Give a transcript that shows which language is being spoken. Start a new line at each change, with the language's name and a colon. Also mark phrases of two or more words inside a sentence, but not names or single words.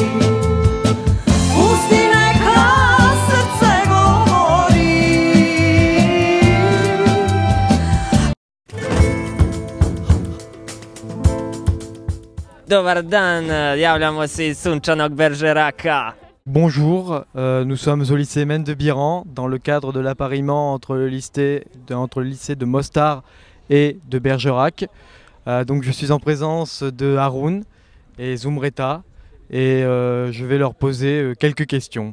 Bosnian: Pusti neka srce Dobar dan, javljamo se iz sunčanog Bergeraka.
French: Bonjour, nous sommes au lycée Mène de Biran dans le cadre de l'appariement entre le lycée de Mostar et de Bergerac. Donc je suis en présence de Haroun et Zumreta et je vais leur poser quelques questions.